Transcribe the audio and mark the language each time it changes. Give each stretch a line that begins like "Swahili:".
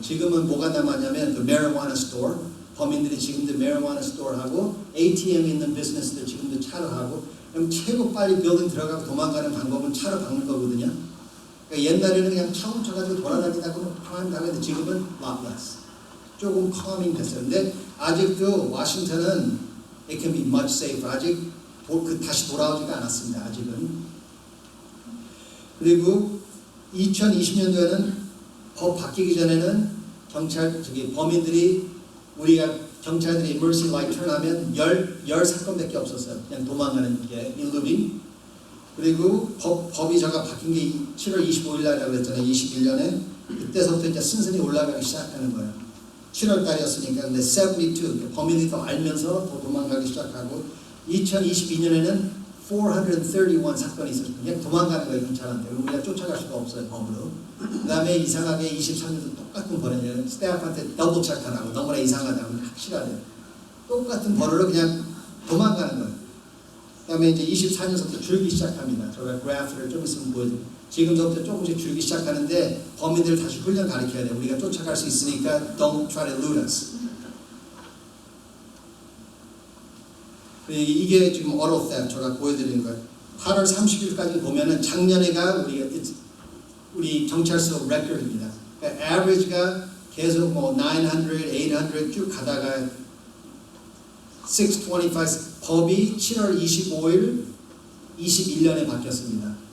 Korean: 지금은 뭐가 남았냐면 the marijuana store. 범인들이 지금도 marijuana store 하고 ATM 있는 비즈니스들 지금도 차로 하고 그럼 최고 빨리 빌딩 들어가고 도망가는 방법은 차로 박는 거거든요. 그러니까 옛날에는 그냥 차 훔쳐가지고 돌아다니다가 크라임 당했는데 지금은
English: lot less.
Korean: 조금 calming 됐어요. 근데 아직도 워싱턴은
English: it can be much safer.
Korean: 아직 다시 돌아오지가 않았습니다. 아직은. 그리고 2020년도에는 법 바뀌기 전에는 범인들이 우리가 경찰들이 emergency light turn 하면 10 사건밖에 없었어요. 그냥 도망가는 게 eluding. 그리고 법이 제가 바뀐 게 7월 25일 날이라고 그랬잖아요. 21년에. 그때서부터 이제 순순히 올라가기 시작하는 거예요. 7월 달이었으니까. 근데 72, 범인이 더 알면서 더 도망가기 시작하고 2022년에는 431 사건이 있었어요. 그냥 도망가는 거예요. 경찰한테. 우리가 쫓아갈 수가 없어요. 법으로. 그 다음에 이상하게 23년도 똑같은 버릇이에요. 스태프한테 더블 체크하라고. 너무나 이상하다고. 확실하대요. 똑같은 버릇으로 그냥 도망가는 거예요. 그 다음에 이제 24년부터 줄기 시작합니다. 제가 그래프를 좀 있으면 보여드릴게요. 지금부터 조금씩 줄기 시작하는데 범인들 다시 훈련 가르쳐야 돼요. 우리가 쫓아갈 수 있으니까
English: don't try to elude us.
Korean: 이게 지금 auto theft 제가 보여드리는 거예요. 8월 30일까지 보면은 작년에가 우리 경찰서 record입니다. 그러니까 average가 계속 뭐 900, 800 쭉 가다가 625 법이 7월 25일 21년에 바뀌었습니다.